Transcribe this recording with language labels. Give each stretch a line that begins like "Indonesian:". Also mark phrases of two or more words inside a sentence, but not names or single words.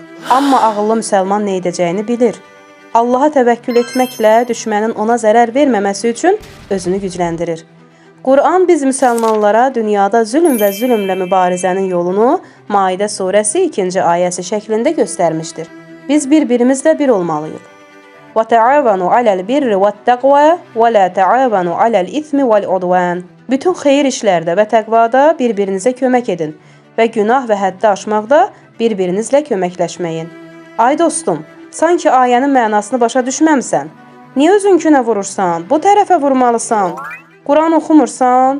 Azerbaijani: Amma ağıllı müsəlman nə edəcəyini bilir. Allaha təvəkkül etməklə düşmənin ona zərər verməməsi üçün özünü gücləndirir. Quran biz müsəlmanlara dünyada zülm və zülmlə mübarizənin yolunu Maidə surəsi 2-ci ayəsi şəklində göstərmişdir. Biz bir-birimizlə bir olmalıyıq.
Arabic: وَتَعَاوَنُوا عَلَى الْبِرِّ وَالتَّقْوَى وَلَا تَعَاوَنُوا عَلَى الْإِثْمِ وَالْعُدْوَانِ
Azerbaijani: Bütün xeyir işlərdə və təqvada bir-birinizə kömək edin və günah və həddi aşmaqda bir-birinizlə köməkləşməyin. Ay dostum, sanki ayənin mənasını başa düşməmsən. Niyə özünkünə vurursan? Bu tərəfə vurmalısan. Quran oxumursan?